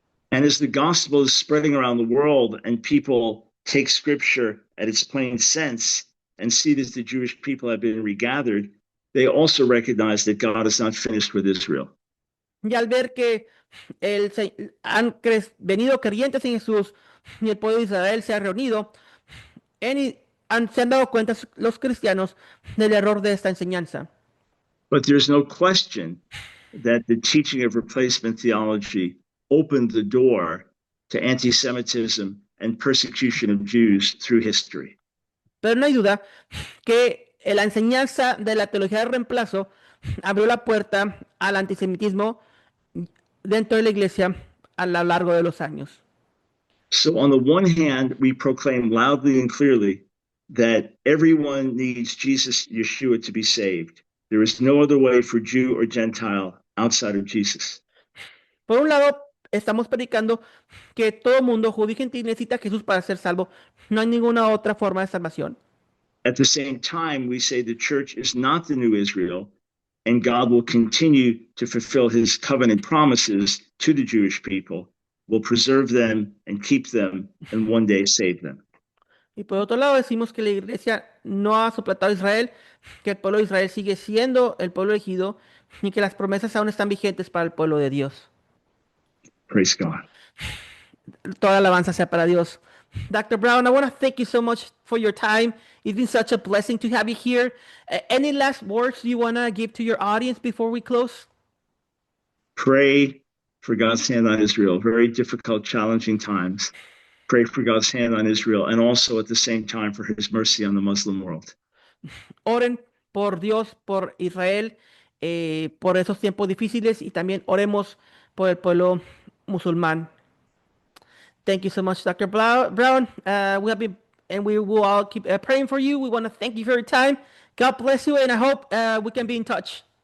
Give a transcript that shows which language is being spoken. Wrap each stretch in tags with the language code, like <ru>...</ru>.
<en>And as the gospel is spreading around the world and people take scripture at its plain sense and see that the Jewish people have been regathered, they also recognize that God is not finished with Israel.</en> <es>Y al ver que han venido creyentes en Jesús y el pueblo de Israel se ha reunido, se han dado cuenta los cristianos del error de esta enseñanza.</es> <en>But there's no question that the teaching of replacement theology opened the door to anti-Semitism and persecution of Jews through history.</en> <es>Pero no hay duda que la enseñanza de la teología del reemplazo abrió la puerta al antisemitismo dentro de la iglesia a lo largo de los años.</es> <en>So on the one hand, we proclaim loudly and clearly that everyone needs Jesus, Yeshua, to be saved. There is no other way for Jew or Gentile outside of Jesus.</en> <es>Por un lado, estamos predicando que todo mundo, judío y gentil, necesita a Jesús para ser salvo. No hay ninguna otra forma de salvación.</es> <en>At the same time, we say the church is not the new Israel, and God will continue to fulfill his covenant promises to the Jewish people, will preserve them and keep them, and one day save them.</en> <es>Y por otro lado, decimos que la iglesia no ha suplantado a Israel, que el pueblo de Israel sigue siendo el pueblo elegido y que las promesas aún están vigentes para el pueblo de Dios.</es> <en>Praise God.</en> <es>Toda alabanza sea para Dios. Dr.</es> <en>Brown, I want to thank you so much for your time. It's been such a blessing to have you here. Any last words you want to give to your audience before we close? Pray for God's hand on Israel. Very difficult, challenging times. Pray for God's hand on Israel, and also at the same time for his mercy on the Muslim world.</en> <es>Oren por Dios, por Israel, por esos tiempos difíciles, y también oremos por el pueblo musulmán.</es> <en>Thank you so much, Dr. Brown. We will all keep praying for you. We want to thank you for your time. God bless you, and I hope we can be in touch.</en>